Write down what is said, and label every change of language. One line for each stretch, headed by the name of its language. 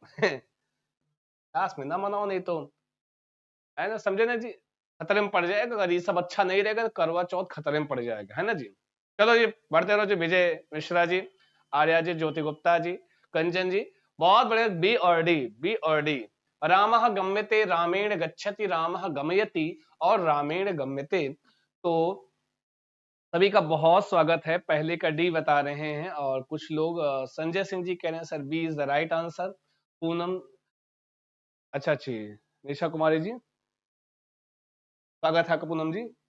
Hindi: Class में ना मनाओ, नहीं तो है ना, समझे ना जी, खतरे में पड़ जाएगा। अगर ये सब अच्छा नहीं रहेगा तो करवा चौथ खतरे में पड़ जाएगा, है ना जी। चलो जी, बढ़ते रहो जी। विजय मिश्रा जी, आर्या जी, ज्योति गुप्ता जी, कंचन जी, बहुत बड़े। बी और डी, बी और डी।
Sanskrit: रामः गम्यते रामेण गच्छति, रामः गमयति और रामेण गम्यते।
Hindi: तो सभी का बहुत स्वागत है। पहले का डी बता रहे हैं और कुछ लोग संजय सिंह जी कह रहे हैं
English: Sir B is the right answer.
Hindi: Poonam, अच्छा अच्छी, निशा कुमारी जी, स्वागत है आपका पूनम जी।